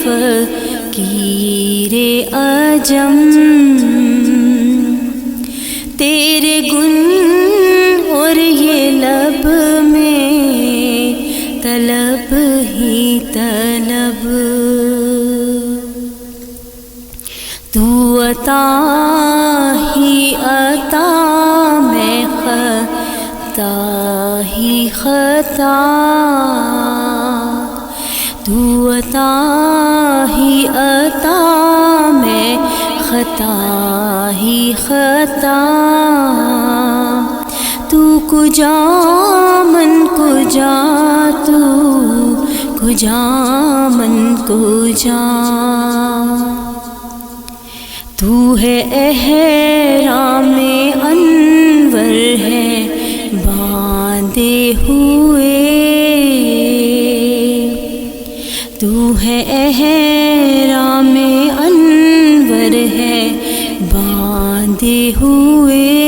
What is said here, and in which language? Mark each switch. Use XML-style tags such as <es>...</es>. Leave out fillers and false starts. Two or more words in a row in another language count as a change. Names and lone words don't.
<ur>فقیر عجم، تیرے گن اور یہ لب میں طلب ہی طلب، تو عطا ہی عطا میں خطا ہی خطا، تو عطا ہی عطا میں خطا ہی خطا،</ur> <fa>تو کجا من کجا، تو کجا من کجا،</fa> <ur>تو ہے احرام انور ہے باندھے ہوئے، تو ہے احرام انور ہے باندھے ہوئے،</ur>